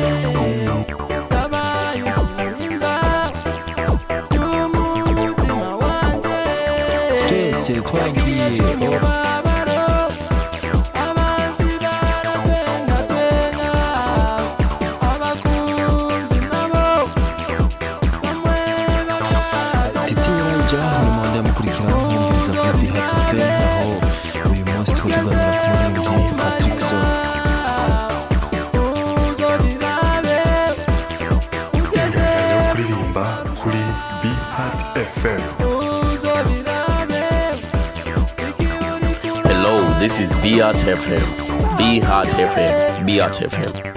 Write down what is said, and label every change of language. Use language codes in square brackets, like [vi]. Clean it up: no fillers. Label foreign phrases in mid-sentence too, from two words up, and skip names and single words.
[rn] twese twagiye mukurikirana nk'imviriza kuri B-Heart FM, aho uyu munsi tuganira ku muririmbyi Patrickson. Ingabirano yo kuririmba kuri B-Heart FM. [en] Hello, this is B-Heart FM. B-Heart FM. B-Heart FM.